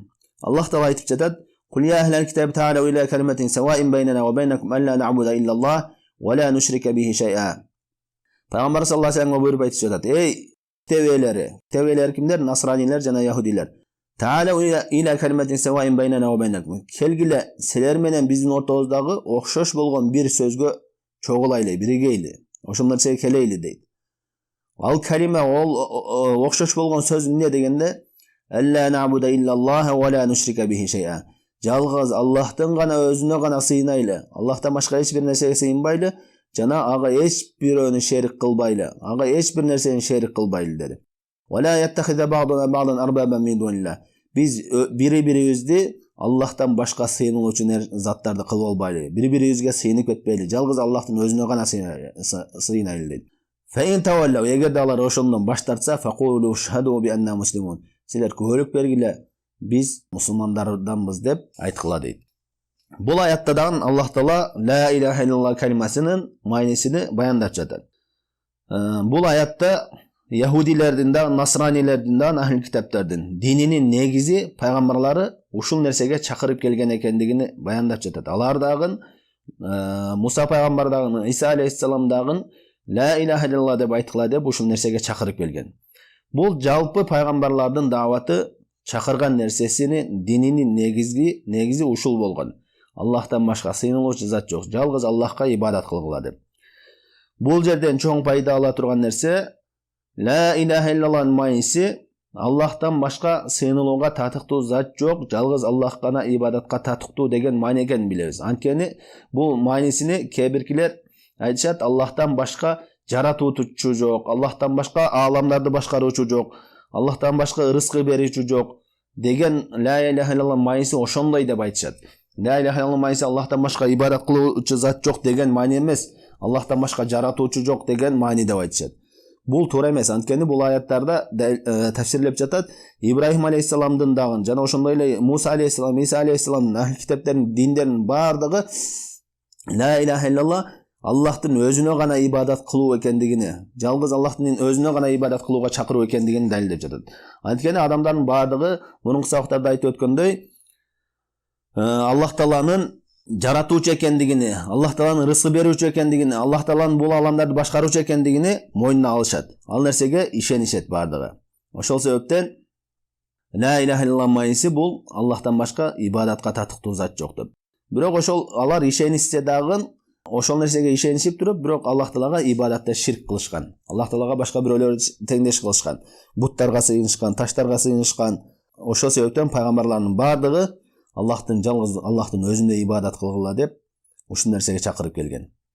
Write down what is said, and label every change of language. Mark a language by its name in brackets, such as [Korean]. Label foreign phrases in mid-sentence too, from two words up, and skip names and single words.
[Kyrgyz] Аллах Таала айтып жатат: [Arabic] "قل يا أهل الكتاب تعالوا إلى كلمة سواء بيننا وبينكم ألا نعبد إلا الله ولا نشرك به شيئا." [Kyrgyz] Пайгамбар [Arabic] صلى الله عليه وسلم [Kyrgyz] буйруп айтып жатат: "Эй тевелер кимдер? Насранилер жана яһудилер. [Arabic] تعالوا إلى كلمة سواء بيننا وبينكم. [Kyrgyz] Келгиле силер менен биздин ортобуздагы окшош болгон бир сөзгө чогулайлы, биригейли. Ошол нерсеге келейли" дейт. Ал калима, ол окшош болгон сөз эмне дегенде: [Arabic] "ألا نعبد إلا الله ولا نشرك به شيئا." [Kyrgyz] Жалгыз Аллахтан гана, өзүнө гана сыйынайлы. Аллахтан башка эч бир нерсеге сыйынбайлы, жана ага эч бирөөнү шерик кылбайлы. Ага эч бир нерсени шерик кылбайлы деди. [Arabic] "ولا يتخذ بعضنا بعضا أربابا من دون الله." [Kyrgyz] Биз бири-бирибизди Аллахтан башка сыйынуучу заттарды кылып албайлы. Бири-бирибизге сыйынып кетпейли. Жалгыз Аллахтын өзүнө гана сыйынайлы дейт. [Arabic] فإن تولوا, [Kyrgyz] егер де алар ошондон баш тартса, [Arabic] فقولوا اشهدوا بأنا مسلمون. [Kyrgyz] Силер көрүп бергиле, биз мусулмандарданбыз деп айткыла дейт. Бул аятта дагы Аллах Таала [Arabic] لا إله إلا الله [Kyrgyz] калимасынын маанисин баяндап жатат. Бул аятта яһудилердин да, насранилердин да, ахли китаптардын дининин негизи пайгамбарлары ушул нерсеге чакырып келген экендигини баяндап жатат. Алар дагы Муса пайгамбар дагы, Иса алейхиссалам дагы [Arabic] لا إله إلا الله [Kyrgyz] деп айткыла деп ушул нерсеге чакырып келген. Бул жалпы пайгамбарлардын дааваты чакырган нерсесини дининин негизи ушул болгон. Аллахтан башка сыйынылуучу зат жок. Жалгыз Аллахка ибадат кылгыла деп. Бул жерден чоң пайда ала турган нерсе [Arabic] لا إله إلا الله [Kyrgyz] мааниси Аллахтан башка сыйынылууга татыктуу зат жок, жалгыз Аллах гана ибадатка татыктуу деген маани экенин билебиз. Анткени бул маанисини кээ-биркилер айтышат, Аллахтан башка жаратуучу жок, Аллахтан башка ааламдарды башкаруучу жок, Аллахтан башка ырыскы берүүчү жок деген [Arabic] لا إله إلا الله [Kyrgyz] мааниси ошондой деп айтышат. [Arabic] لا إله إلا الله [Kyrgyz] мааниси Аллахтан башка ибадат кылуучу зат жок деген маани эмес, Аллахтан башка жаратуучу жок деген маани деп айтышат. Бул туура эмес. Анткени бул аяттарда тафсирлеп жатат. Ибрахим алейхиссаламдын дагы жана ошондой эле Муса алейхиссалам, Иса алейхиссаламдын ахли китаптардын диндеринин бардыгы [Arabic] لا إله إلا الله [Kyrgyz] Аллахтын өзүнө гана ибадат кылуу экендигини, жалгыз Аллахтын өзүнө гана ибадат кылууга чакыруу экендигин далилдеп жатат. Анткени адамдардын бардыгы мурунку сабактарда айтып өткөндөй, Аллах Тааланын жаратуучу экендигини, Аллах Тааланын рызкы берүүчү экендигини, Аллах Тааланын бул аламдарды башкаруучу экендигини мойнуна алышат. Ал нерсеге ишенишет бардыгы. Ошол себептен [Arabic] لا إله إلا الله [Kyrgyz] мааниси бул Аллахтан башка ибадатка татыктуу зат жок деп. Бирок ошол алар ишенишсе дагы ошол нерсеге ишенишип туруп, бирок Аллах Таалага ибадатта ширк кылышкан. Аллах Таалага башка бирөөлөр теңдеш кылышкан. Буттарга сыйынышкан, таштарга сыйынышкан. Ошол себептен пайгамбарлардын бардыгы Аллахтын жалгыз Аллахтын өзүнө ибадат кылгыла деп ушул нерсеге чакырып келген.